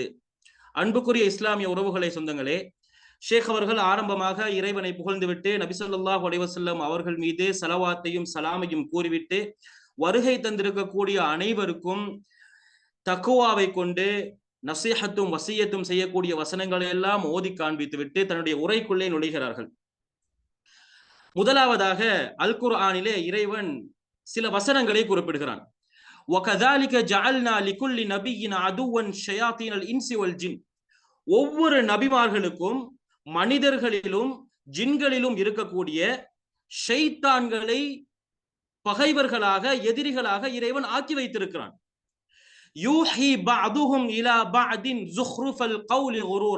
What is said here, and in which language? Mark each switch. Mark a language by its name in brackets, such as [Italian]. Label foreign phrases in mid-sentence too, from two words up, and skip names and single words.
[Tamil] அன்புக்குரிய இஸ்லாமிய உறவுகளை சொந்தங்களே, ஷேக் அவர்கள் ஆரம்பமாக இறைவனை புகழ்ந்துவிட்டு நபி [Arabic] صلى الله عليه وسلم [Tamil] அவர்கள் மீது ஸலவாத்தையும் சலாமையும் கூறிவிட்டு வருகை தந்திருக்கக்கூடிய அனைவருக்கும் தக்குவாவை கொண்டு நசீஹத்தும் வசியத்தும் செய்யக்கூடிய வசனங்களை எல்லாம் ஓதி காண்பித்துவிட்டு தன்னுடைய உரைக்குள்ளே நுழைகிறார்கள். முதலாவதாக அல் குர்ஆனிலே இறைவன் சில வசனங்களை குறிப்பிடுகிறான். [Arabic] وَكَذَلِكَ جَعَلْنَا لِكُلِّ نَبِيٍّ عَدُوًّا شَيَاطِينَ الْإِنسِ وَالْجِنِّ. [Tamil] ஒவ்வொரு நபிமார்களுக்கும் மனிதர்களிலும் ஜின்களிலும் இருக்கக்கூடிய ஷைத்தான்களை பகைவர்களாக, எதிரிகளாக இறைவன் ஆக்கி வைத்திருக்கிறான். [Arabic] يوحي بعضهم إلى بعض زخرف القول غرورا.